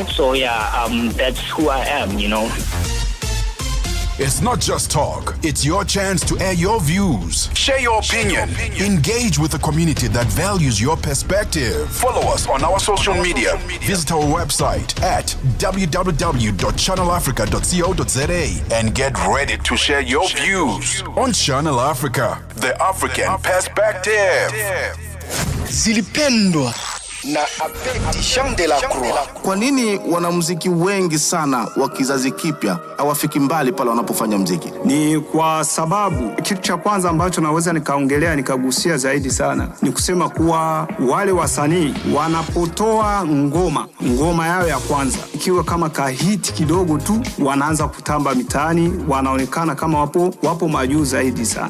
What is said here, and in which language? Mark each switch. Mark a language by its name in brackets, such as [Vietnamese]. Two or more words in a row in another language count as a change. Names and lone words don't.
[English] So yeah, that's who I am, you know. It's not just talk, it's your chance to air your views, share your opinion, engage with a community that values your perspective. Follow us on our social media. Visit our website at www.channelafrica.co.za and get ready to share your views on Channel Africa, the African Perspective. [Swahili] Zilipendwa na Abedi Jean de la Croix. Kwa nini wanamuziki wengi sana wa kizazi kipya hawafiki mbali pale wanapofanya muziki? Ni kwa sababu kitu cha kwanza ambacho naweza nikaongelea nikagusia zaidi sana ni kusema kuwa wale wasanii wanapotoa ngoma yao ya kwanza ikiwa kama kahiti kidogo tu, wanaanza kutamba mitaani, wanaonekana kama wapo majuu zaidi sana.